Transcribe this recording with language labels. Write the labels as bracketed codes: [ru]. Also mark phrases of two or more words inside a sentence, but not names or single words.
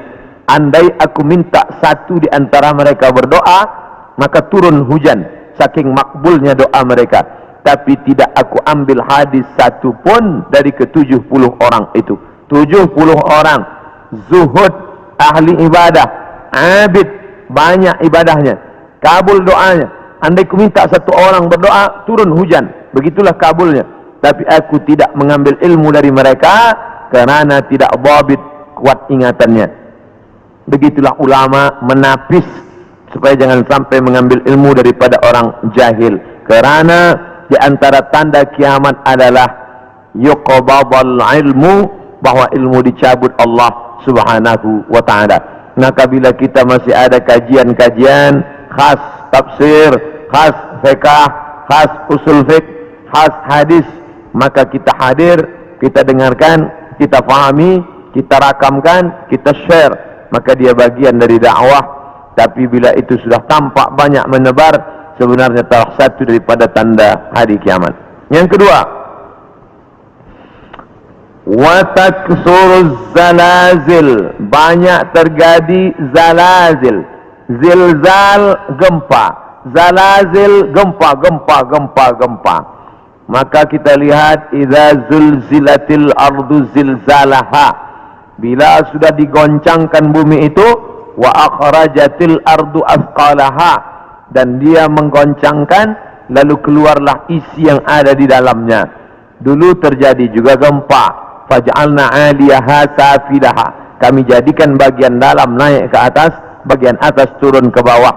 [ms] Andai aku minta satu di antara mereka berdoa, maka turun hujan, saking makbulnya doa mereka. Tapi tidak aku ambil hadis satu pun dari ke-70 orang itu. 70 orang zuhud, ahli ibadah, abid, banyak ibadahnya, kabul doanya. Andai ku minta satu orang berdoa, turun hujan, begitulah kabulnya. Tapi aku tidak mengambil ilmu dari mereka kerana tidak dhabit, kuat ingatannya. Begitulah ulama menapis supaya jangan sampai mengambil ilmu daripada orang jahil. Kerana di antara tanda kiamat adalah [ar] يقبض العلم, [ms] bahwa ilmu dicabut Allah [ar] سبحانه وتعالى. [ms] Maka bila kita masih ada kajian-kajian khas tafsir, khas fiqh, khas usul fiqh, khas hadis, maka kita hadir, kita dengarkan, kita fahami, kita rakamkan, kita share, maka dia bagian dari dakwah. Tapi bila itu sudah tampak banyak menebar, sebenarnya salah satu daripada tanda hari kiamat. Yang kedua, [ar] وتكثر الزلازل, [ms] banyak terjadi zalazil. Zilzal, gempa. Zalazil, gempa. Maka kita lihat, [ar] إذا زلزلت الأرض زلزالها, [ms] bila sudah digoncangkan bumi itu, [ar] وأخرجت الأرض أثقالها, [ms] dan dia menggoncangkan, lalu keluarlah isi yang ada di dalamnya. Dulu terjadi juga gempa, [ar] فجعلنا عاليها سافلها, [ms] kami jadikan bagian dalam naik ke atas, bagian atas turun ke bawah.